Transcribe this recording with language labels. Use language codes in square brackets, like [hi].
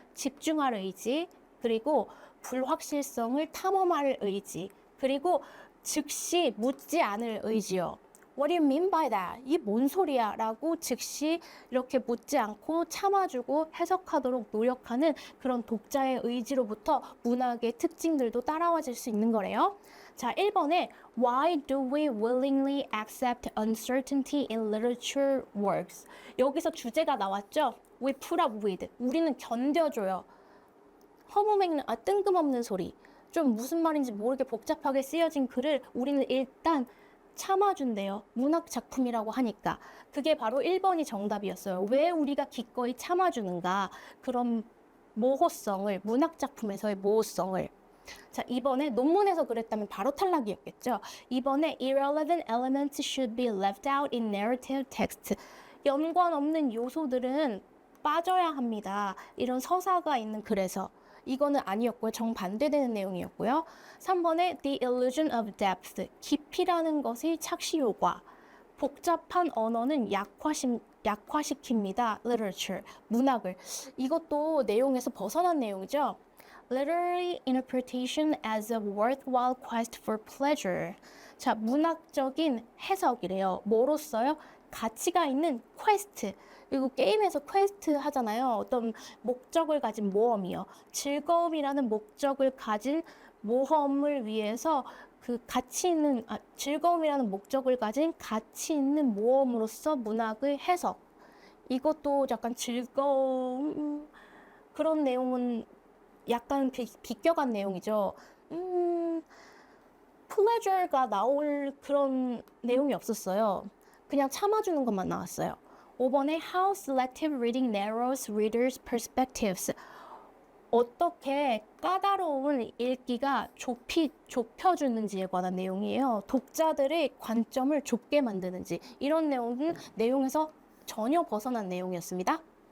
[ko] 집중할 의지, 그리고 불확실성을 탐험할 의지, 그리고 즉시 묻지 않을 의지요. [en] What do you mean by that? 이 뭔 소리야? [ko] 라고 즉시 이렇게 묻지 않고 참아주고 해석하도록 노력하는 그런 독자의 의지로부터 문학의 특징들도 따라와질 수 있는 거래요. [en] 자, 1번에 Why do we willingly accept uncertainty in literature works? [ko] 여기서 주제가 나왔죠? We put up with. 우리는 견뎌줘요. 뜬금없는 소리. 좀 무슨 말인지 모르게 복잡하게 쓰여진 글을 우리는 일단 참아준대요. 문학 작품이라고 하니까. 그게 바로 1번이 정답이었어요. 왜 우리가 기꺼이 참아주는가? 그런 모호성을, 문학 작품에서의 모호성을. 자, 2번에 논문에서 그랬다면 바로 탈락이었겠죠. [en] 2번에 irrelevant elements should be left out in narrative text. [ko] 연관 없는 요소들은 빠져야 합니다. 이런 서사가 있는 글에서. 이거는 아니었고요. 정반대되는 내용이었고요. [en] 3번에 the illusion of depth. [ko] 깊이라는 것의 착시 효과. 복잡한 언어는 약화시킵니다. literature. 문학을. 이것도 내용에서 벗어난 내용이죠. [en] Literary interpretation as a worthwhile quest for pleasure. [ko] 자, 문학적인 해석이래요. 뭐로써요? 가치가 있는 퀘스트. 그리고 게임에서 퀘스트 하잖아요. 어떤 목적을 가진 모험이요. 즐거움이라는 목적을 가진 모험을 위해서 그 즐거움이라는 목적을 가진 가치 있는 모험으로서 문학의 해석. 이것도 약간 즐거움 그런 내용은 약간 비껴간 내용이죠. pleasure가 나올 그런 내용이 없었어요. 그냥 참아주는 것만 나왔어요. [en] 5번에 How selective reading narrows readers' perspectives. [ko] 어떻게 까다로운 읽기가 좁혀주는지에 관한 내용이에요. 독자들의 관점을 좁게 만드는지. 이런 내용은 내용에서 전혀 벗어난 내용이었습니다.